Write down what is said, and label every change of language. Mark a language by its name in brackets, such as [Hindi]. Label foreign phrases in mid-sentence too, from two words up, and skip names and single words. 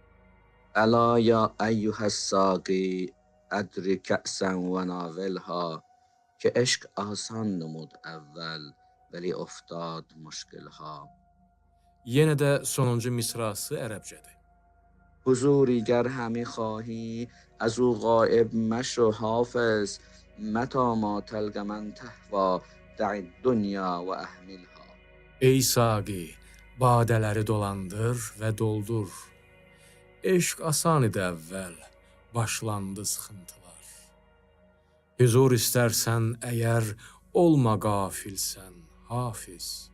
[Arabic] ألا يا أيها الساقي أدر كأساً وناولها [Persian] که عشق آسان نمود اول ولی افتاد مشکل‌ها. Yenə də sonuncu misrası ərəbcədir. Huzuri گر همی خواهی از او غایب مشو حافظ [Arabic] متى ما تلق من تهوی دع الدنیا و احملها. [Azerbaijani] Ey Saqi, badələri dolandır və doldur. Eşq asan idi əvvəl, başlandı sıxıntılar. Huzur istərsən əgər, olma qafilsən, Hafiz.